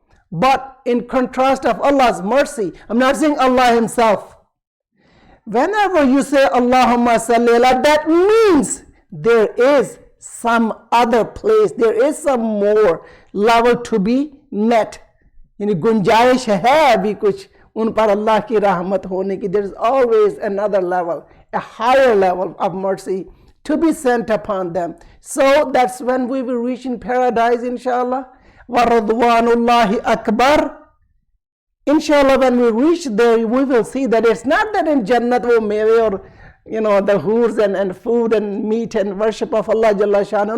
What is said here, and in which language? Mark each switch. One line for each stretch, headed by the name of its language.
English: But in contrast of Allah's mercy, I'm not saying Allah Himself. Whenever you say
Arabic: Allahumma salli ala,
English: that means there is some other place, there is some more level to be met.
Hindi: यानी गुंजाइश है भी कुछ उन पर अल्लाह की रहमत होने की.
English: There is always another level, a higher level of mercy to be sent upon them. So that's when we will reach in paradise, inshallah. Wa radwanullahi akbar. Inshallah, when we reach there, we will see that it's not that in Jannat
Hindi: wo meve
English: or the hoors and food and meat and worship of Allah Jalla Shanu.